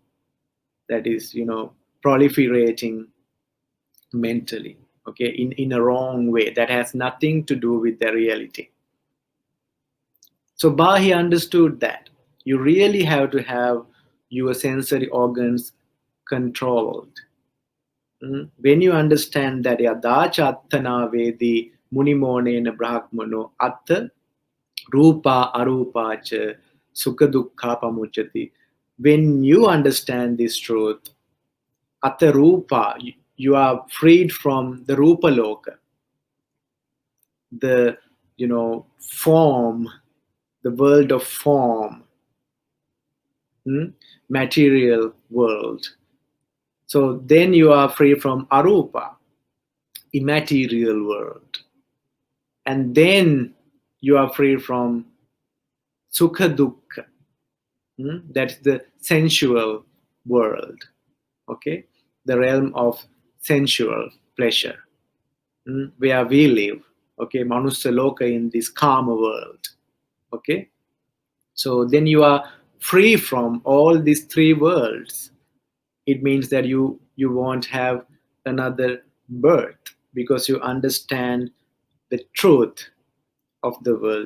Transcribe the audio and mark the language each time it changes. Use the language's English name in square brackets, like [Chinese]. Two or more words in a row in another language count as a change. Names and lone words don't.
[English] That is proliferating mentally, okay, in a wrong way that has nothing to do with the reality. So Bahi understood that you really have to have your sensory organs controlled. When you understand that [Pali] yadacha attana vedi munimone brahmano atta Rupa arupa cha sukha dukkha pamuchati. [English] When you understand this truth, [Pali] Ata Rupa, [English] you are freed from the [Pali] Rupa Loka, [English] the form, the world of form, material world. So then you are free from Arupa, immaterial world. And then you are free from [Pali] Sukha Dukkha, [English] that's the sensual world, okay? The realm of sensual pleasure, where we live, okay? [Sanskrit] Manusya Loka, [English] in this karma world, okay? So then you are free from all these three worlds. It means that you won't have another birth, because you understand the truth of the world.